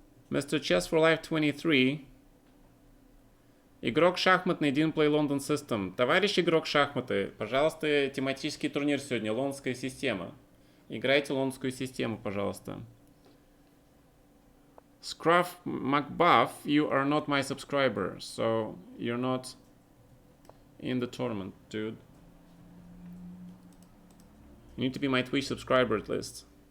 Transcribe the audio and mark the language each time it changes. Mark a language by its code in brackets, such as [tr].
[en] Mr. Chess for Life 23. [ru] Игрок шахматный, [en] didn't play London System. [ru] Товарищ игрок шахматы, пожалуйста, тематический турнир сегодня, лондонская система. Играйте лондонскую систему, пожалуйста. [en] Scruff McBuff, you are not my subscriber, so you're not in the tournament, dude. You need to be my Twitch subscriber at least.